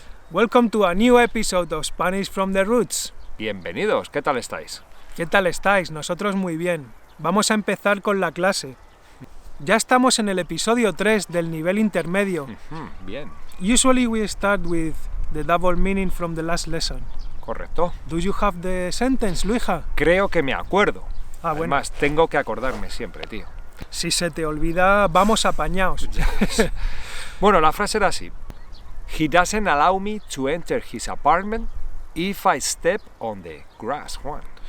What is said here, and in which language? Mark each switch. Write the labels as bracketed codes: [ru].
[en] Welcome to a new episode of Spanish from the Roots. [es] Bienvenidos, ¿qué tal estáis? ¿Qué tal estáis? Nosotros muy bien. Vamos a empezar con la clase. Ya estamos en el episodio 3 del nivel intermedio. Bien, [en] Usually we start with the double meaning from the last lesson. [es] correcto. [en] Do you have the sentence, Luija? [es] Creo que me acuerdo. Ah, bueno. Además, tengo que acordarme siempre, tío. Si se te olvida, vamos apañaos. Bueno, la frase era así. [en] He doesn't allow me to enter his apartment if I step on the grass, Juan.